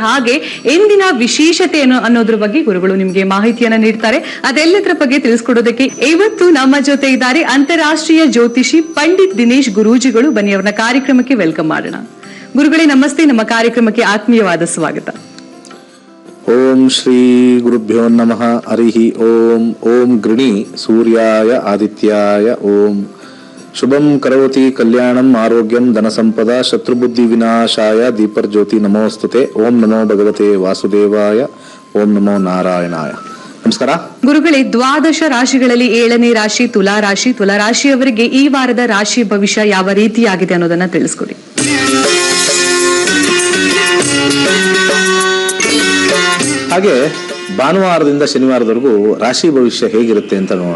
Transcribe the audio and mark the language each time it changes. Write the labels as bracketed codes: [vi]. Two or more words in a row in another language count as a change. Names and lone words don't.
[kn] ಹಾಗೆ ಇಂದಿನ ವಿಶೇಷತೆ ಅನ್ನೋದ್ರ ಬಗ್ಗೆ ಗುರುಗಳು ನಿಮಗೆ ಮಾಹಿತಿಯನ್ನ ನೀಡ್ತಾರೆ. ಅದೆಲ್ಲದರ ಬಗ್ಗೆ ತಿಳಿಸ್ಕೊಡೋದಕ್ಕೆ ಇವತ್ತು ನಮ್ಮ ಜೊತೆ ಇದ್ದಾರೆ ಅಂತಾರಾಷ್ಟ್ರೀಯ ಜ್ಯೋತಿಷಿ ಪಂಡಿತ್ ದಿನೇಶ್ ಗುರೂಜಿಗಳು. ಬನ್ನಿ ಅವರನ್ನ ಕಾರ್ಯಕ್ರಮಕ್ಕೆ ವೆಲ್ಕಮ್ ಮಾಡೋಣ. ಗುರುಗಳೇ ನಮಸ್ತೆ, ನಮ್ಮ ಕಾರ್ಯಕ್ರಮಕ್ಕೆ ಆತ್ಮೀಯವಾದ ಸ್ವಾಗತ. [sa] ಓಂ ಶ್ರೀ ಗುರುಭ್ಯೋ ನಮಃ. ಹರಿ ಓಂ. ಓಂ ಗೃಣಿ ಸೂರ್ಯಾಯ ಆದಿತ್ಯಾಯ ಓಂ. ಶುಭಂ ಕರೋತಿ ಕಲ್ಯಾಣಂ ಆರೋಗ್ಯಂ ಧನಸಂಪದ ಶತ್ರುಬುದ್ಧಿ ವಿನಾಶಾಯ ದೀಪರ್ಜ್ಯೋತಿ ನಮೋಸ್ತುತೆ. ಓಂ ನಮೋ ಭಗವತೆ ವಾಸುದೇವಾಯ. ಓಂ ನಮೋ ನಾರಾಯಣಾಯ. ನಮಸ್ಕಾರ [kn] ಗುರುಗಳೇ. 12 ರಾಶಿಗಳಲ್ಲಿ 7ನೇ ರಾಶಿ ತುಲಾ ರಾಶಿ. ತುಲಾ ರಾಶಿಯವರಿಗೆ ಈ ವಾರದ ರಾಶಿ ಭವಿಷ್ಯ ಯಾವ ರೀತಿಯಾಗಿದೆ ಅನ್ನೋದನ್ನ ತಿಳಿಸ್ಕೊಡಿ. ಹಾಗೆ ಭಾನುವಾರದಿಂದ ಶನಿವಾರದವರೆಗೂ ರಾಶಿ ಭವಿಷ್ಯ ಹೇಗಿರುತ್ತೆ ಅಂತ ನೋಡೋಣ.